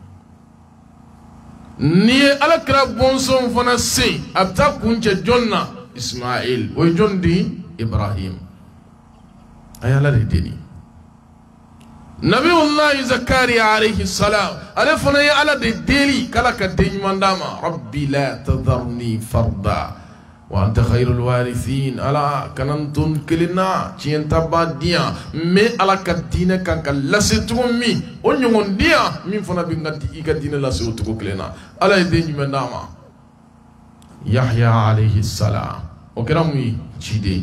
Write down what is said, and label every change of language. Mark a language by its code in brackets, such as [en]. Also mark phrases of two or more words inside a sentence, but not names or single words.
[bm] Ni ye alakira bɔnsɔnw fana se a bɛ taa kuncɛ jɔn na? Ismail. O ye jɔn di? Ibrahim. A ye ala de deli. Nabiyullahi Zakariya [ar] عليه السلام [bm] ale fana ye ala de deli k'ala ka den ɲuman d'a ma. [ar] رب لا تذرني فردا وأنت خير الوارثين. [bm] Ala kana n to n kelen na tiɲɛtaba di yan mais ala ka diinɛ kan ka lase cogo min o ɲɔgɔn di yan min fana bɛ i ka diinɛ lase o cogo kelen na. Ala ye den jumɛn d'a ma? Yahya [ar] عليه السلام. [bm] O kɛra mun ye? Ciden.